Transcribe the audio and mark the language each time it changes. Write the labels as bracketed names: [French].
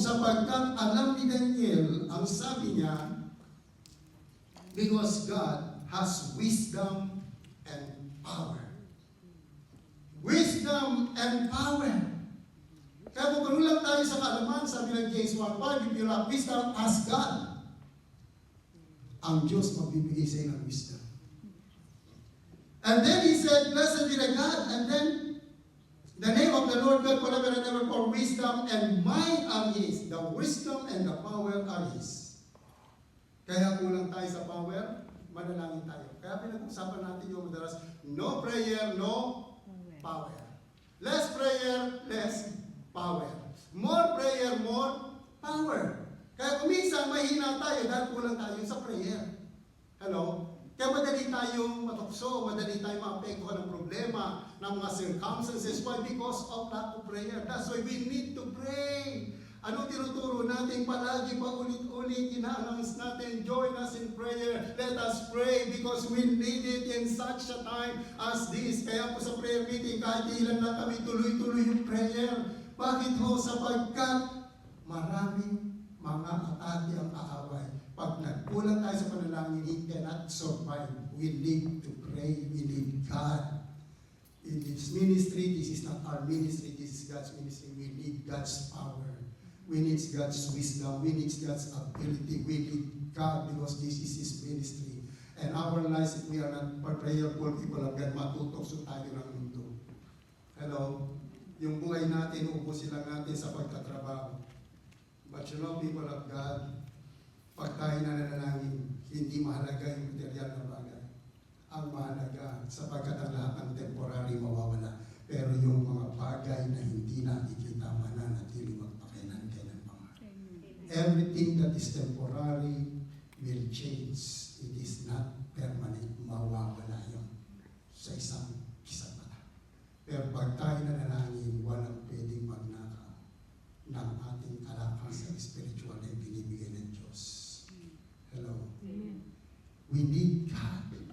[Filipino] Sapagkat alam ni Daniel, ang sabi niya, [English] because God has wisdom and power. Wisdom and power. [Filipino] Kaya kung lang tayo sa kaalaman, sabi ng [English] James 1:5, if you lack wisdom, ask God. [Filipino] Ang Diyos magbibigay sa iyo ng wisdom. [English] And then he said, blessed be the God, and then the name of the Lord God forever and ever, for wisdom and might are His. The wisdom and the power are His. [Filipino] Kaya kulang tayo sa power, manalangin tayo. Kaya pinag-usapan natin yung madalas, [English] no prayer, no power. Less prayer, less power. More prayer, more power. [Filipino] Kaya kuminsan mahina tayo dahil kulang tayo sa prayer. [English] Hello? [Filipino] Kaya madali tayong matukso, madali tayong maapektuhan ng problema, ng mga circumstances. [English] Why? Because of lack of prayer. That's why we need to pray. [Filipino] Ano tinuturo natin palagi pa ulit-ulit, ina-announce natin, [English] join us in prayer. Let us pray because we need it in such a time as this. [Filipino] Kaya po sa prayer meeting, kahit ilan lang kami, tuloy-tuloy yung prayer. Bakit ho? Sapagkat maraming mga atake ang aaway. Pag nagkulang tayo sa panalangin, [English] he cannot survive. We need to pray. We need God. In this ministry, this is not our ministry, this is God's ministry. We need God's power. We need God's wisdom. We need God's ability. We need God because this is His ministry. And our lives, if we are not prayerful people of God, [Filipino] matutokso tayo ng mundo. [English] Hello? [Filipino] Yung buhay natin, ubusin lang natin sa pagtatrabaho. [English] But you know, people of God, [Filipino] pag tayo nananalangin, hindi mahalaga yung material na bagay. Ang mahalaga, sapagkat ang lahat ng temporary mawawala. Pero yung mga bagay na hindi nakikita, mananatili magpakailan-kailan pa nga. [English] Everything that is temporary will change. It is not permanent. [Filipino] Mawawala yun sa isang kisang mata. Pero pag tayo nanalangin, walang pwedeng magnakaw ng ating kalakang sa spiritual na binibigay ng Diyos. [English] Hello? We need God.